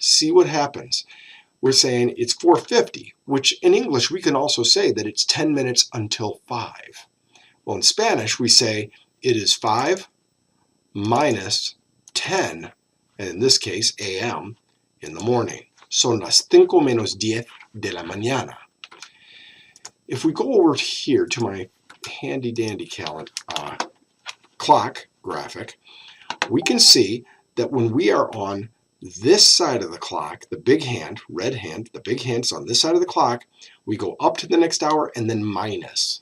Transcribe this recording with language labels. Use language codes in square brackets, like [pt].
[en] See what happens. We're saying it's 4:50, which in English we can also say that it's 10 minutes until 5. Well, in Spanish we say it is 5 minus 10, and in this case a.m. in the morning. [es] Son las 5 menos 10 de la mañana. [en] If we go over here to my handy dandy clock graphic, we can see that when we are on this side of the clock, the big hand, red hand, the big hand's on this side of the clock, we go up to the next hour and then minus.